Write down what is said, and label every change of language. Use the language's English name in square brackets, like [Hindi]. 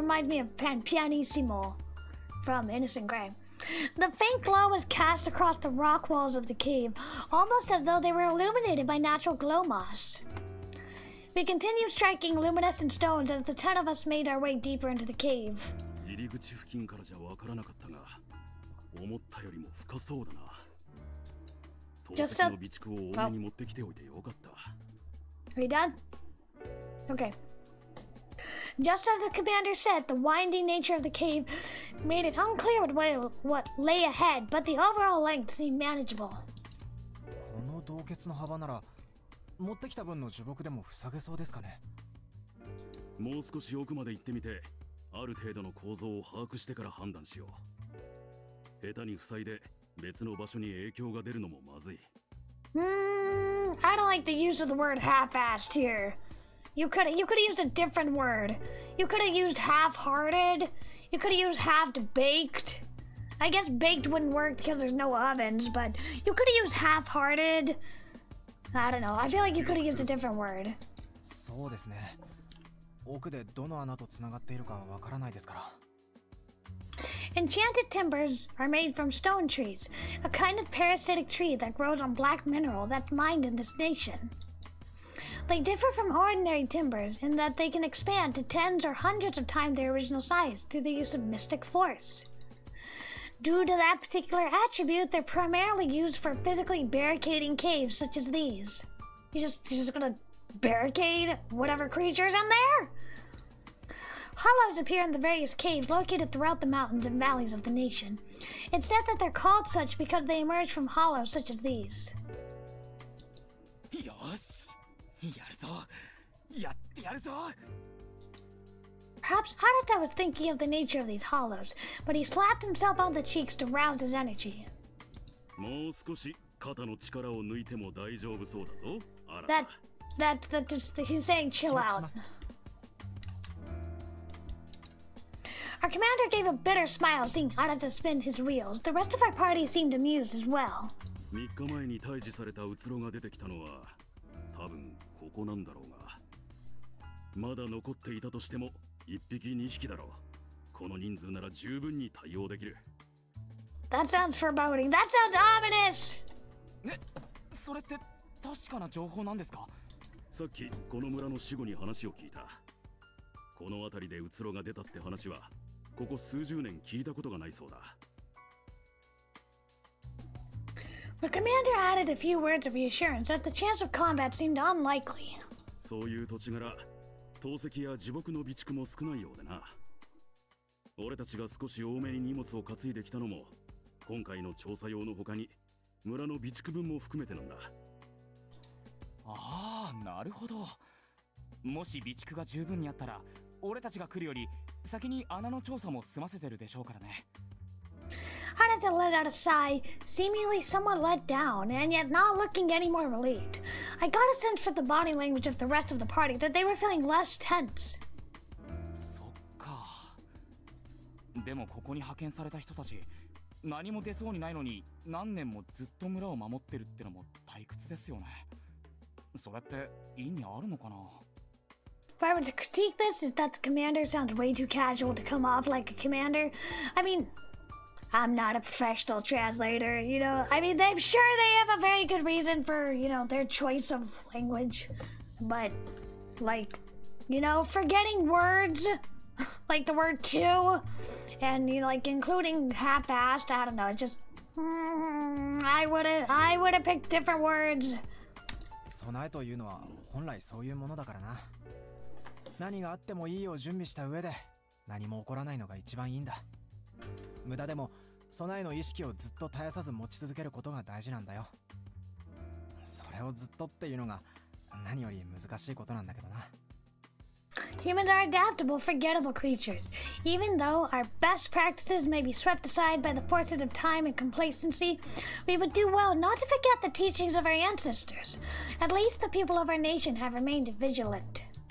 [English] Reminds me of Pianissimo from Innocent Grey. The faint glow was cast across the rock walls of the cave, almost as though they were illuminated by natural glow moss. We continued striking luminescent stones as the 10 of us made our way deeper into the cave. [Japanese] 入り口付近からじゃわからなかったが、思ったよりも深そうだな。透析の備蓄を多めに持ってきておいてよかった。 [English] Are you done? Okay. Just as the commander said, the winding nature of the cave made it unclear what lay ahead, but the overall length seemed manageable. [Japanese] この洞穴の幅なら持ってきた分の樹木でも塞げそうですかね。もう少し奥まで行ってみて、ある程度の構造を把握してから判断しよう。下手に塞いで別の場所に影響が出るのもまずい。 [English] I don't like the use of the word half-assed here. You could have used a different word. You could have used half-hearted. You could have used half-baked. I guess baked wouldn't work because there's no ovens, but you could have used half-hearted. I don't know. I feel like you could have used a different word. [Japanese] そうですね。奥でどの穴とつながっているかわからないですから。 [English] Enchanted timbers are made from stone trees, a kind of parasitic tree that grows on black mineral that's mined in this nation. They differ from ordinary timbers in that they can expand to tens or hundreds of times their original size through the use of mystic force. Due to that particular attribute, they're primarily used for physically barricading caves such as these. You're just gonna barricade whatever creature's in there? Hollows appear in the various caves located throughout the mountains and valleys of the nation. It's said that they're called such because they emerge from hollows such as these. [Japanese] よし、やるぞ。やってやるぞ。 [English] Perhaps Arata was thinking of the nature of these hollows, but he slapped himself on the cheeks to rouse his energy. [Japanese] もう少し肩の力を抜いても大丈夫そうだぞ。 [English] That's just he's saying chill out. Our commander gave a bitter smile seeing Arata spin his wheels. The rest of our party seemed amused as well. [Japanese] 3日前に退治されたうつろが出てきたのは多分ここなんだろうが、まだ残っていたとしても1匹2匹だろこの人数なら十分に対応できる。 [English] That sounds foreboding. That sounds ominous. [Japanese] え、それって確かな情報なんですか？さっきこの村の守護に話を聞いた。この辺りでうつろが出たって話はここ数十年聞いたことがないそうだ。 [English] The commander added a few words of reassurance that the chance of combat seemed unlikely. [Japanese] そういう土地柄、投石や自木の備蓄も少ないようでな。俺たちが少し多めに荷物を担いできたのも今回の調査用の他に村の備蓄分も含めてなんだ。ああ、なるほど。もし備蓄が十分にあったら俺たちが来るより先に穴の調査も済ませてるでしょうからね。 [English] Haruta let out a sigh, seemingly somewhat let down, and yet not looking any more relieved. I got a sense from the body language of the rest of the party that they were feeling less tense. [Japanese] そっか。でもここに派遣された人たち何も出そうにないのに何年もずっと村を守ってるってのも退屈ですよね。それって意味あるのかな？ [English] If I were to critique this, is that the commander sounds way too casual to come off like a commander. I mean, I'm not a professional translator, you know. I mean, I'm sure they have a very good reason for, you know, their choice of language. But, like, you know, forgetting words, like the word to, and, you know, like, including half-assed, I don't know, it's just, I would have picked different words. [Japanese] 備えというのは本来そういうものだからな。何があってもいいよう準備した上で何も起こらないのが一番いいんだ。無駄でも備えの意識をずっと絶やさず持ち続けることが大事なんだよ。それをずっとっていうのが何より難しいことなんだけどな。 [English] Humans are adaptable, forgettable creatures. Even though our best practices may be swept aside by the forces of time and complacency, we would do well not to forget the teachings of our ancestors. At least the people of our nation have remained vigilant.